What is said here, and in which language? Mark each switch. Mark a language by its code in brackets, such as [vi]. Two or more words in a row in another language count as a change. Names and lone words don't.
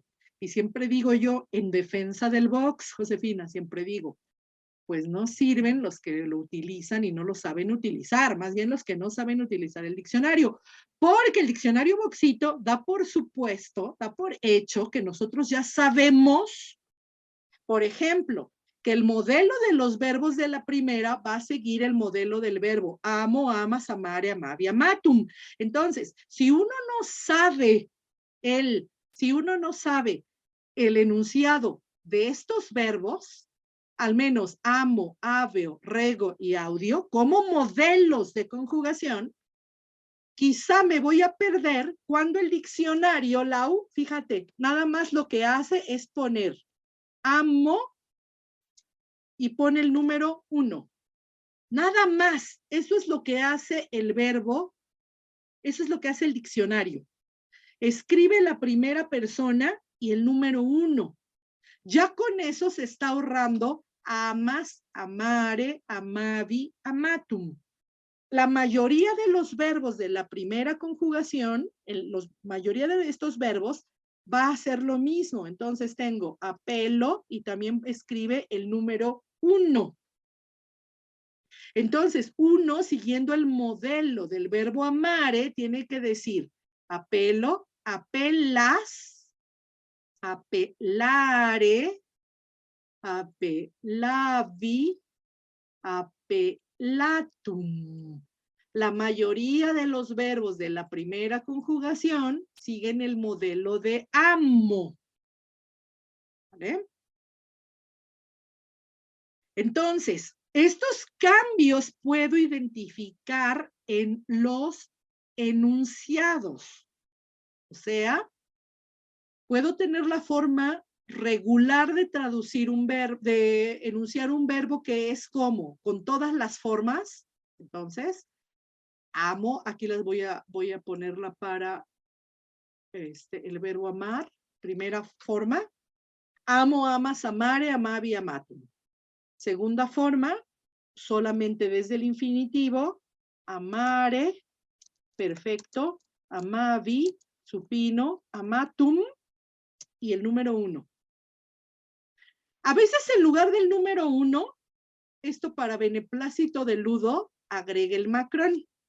[es] Y siempre digo yo, en defensa del Box, Josefina, siempre digo, pues no sirven los que lo utilizan y no lo saben utilizar, más bien los que no saben utilizar el diccionario, porque el diccionario Boxito da por supuesto, da por hecho que nosotros ya sabemos, por ejemplo, que el modelo de los verbos de la primera va a seguir el modelo del verbo amo, [la] amas, amare, amavi, amatum. [es] Entonces, si uno no sabe el enunciado de estos verbos, al menos [la] amo, aveo, rego [es] y audio, como modelos de conjugación, quizá me voy a perder cuando el diccionario, Lau, fíjate, nada más lo que hace es poner amo y pone el número 1. Nada más, eso es lo que hace el verbo, eso es lo que hace el diccionario. Escribe la primera persona y el número 1. Ya con eso se está ahorrando [la] amas, amare, amavi, amatum. [es] La mayoría de los verbos de la primera conjugación, la mayoría de estos verbos va a hacer lo mismo. Entonces tengo apelo y también escribe el número 1. Entonces, uno, siguiendo el modelo del verbo amare, tiene que decir apelo, [la] apelas, apelare, apelavi, apelatum. [es] La mayoría de los verbos de la primera conjugación siguen el modelo de amo. ¿Vale? Entonces, estos cambios puedo identificar en los enunciados. O sea, puedo tener la forma regular de traducir un verbo, de enunciar un verbo que es como, con todas las formas. Entonces, amo, aquí les voy a ponerla para el verbo amar, primera forma. Amo, [la] amas, amare, amavi, amatum. [es] Segunda forma, solamente desde el infinitivo, amare, perfecto, amavi, supino, amatum y el número 1. A veces en lugar del número 1, esto para beneplácito de Ludo, agrega el macrón.